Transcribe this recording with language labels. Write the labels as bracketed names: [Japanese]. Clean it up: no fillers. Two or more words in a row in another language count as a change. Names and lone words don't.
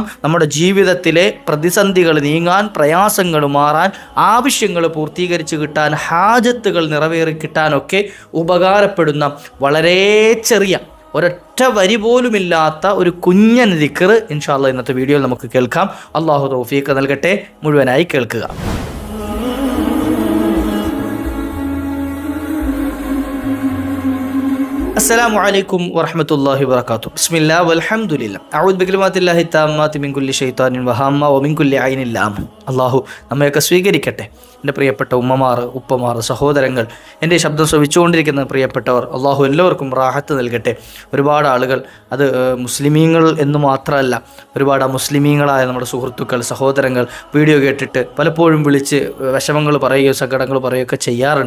[Malayalam] നമ്മുടെ ജീവിതത്തിലെ പ്രതിസന്ധികൾ നീങ്ങാൻ, പ്രയാസങ്ങൾ മാറാൻ, ആവശ്യങ്ങൾ പൂർത്തീകരിച്ച് കിട്ടാൻ, ഹാജത്തുകൾ നിറവേറി കിട്ടാനൊക്കെ ഉപകാരപ്പെടുന്ന വളരെ ചെറിയ ഒരൊറ്റ വരി പോലുമില്ലാത്ത ഒരു കുഞ്ഞൻ ദിക്ർ [Arabic] إن شاء الله [Malayalam] ഇന്നത്തെ വീഡിയോയിൽ നമുക്ക് കേൾക്കാം. അള്ളാഹു തൗഫീഖ് നൽകട്ടെ. മുഴുവനായി കേൾക്കുക. [Arabic] السلام عليكم ورحمة الله وبركاته. بسم الله والحمد لله. أعوذ بكلمات الله التامات من كل شيطان وهامة ومن كل عين لامة. [Malayalam] അള്ളാഹു നമ്മയൊക്കെ സ്വീകരിക്കട്ടെ. എൻ്റെ പ്രിയപ്പെട്ട ഉമ്മമാർ, ഉപ്പമാർ, സഹോദരങ്ങൾ, എൻ്റെ ശബ്ദം ശ്രവിച്ചുകൊണ്ടിരിക്കുന്ന പ്രിയപ്പെട്ടവർ, അള്ളാഹു എല്ലാവർക്കും റാഹത്ത് നൽകട്ടെ. ഒരുപാട് ആളുകൾ, അത് മുസ്ലിമീങ്ങൾ എന്ന് മാത്രമല്ല, ഒരുപാട് അമുസ്ലിമീങ്ങളായ നമ്മുടെ സുഹൃത്തുക്കൾ, സഹോദരങ്ങൾ വീഡിയോ കേട്ടിട്ട് പലപ്പോഴും വിളിച്ച് വിഷമങ്ങൾ പറയുകയോ സങ്കടങ്ങൾ പറയുകയൊക്കെ ചെയ്യാറുണ്ട്.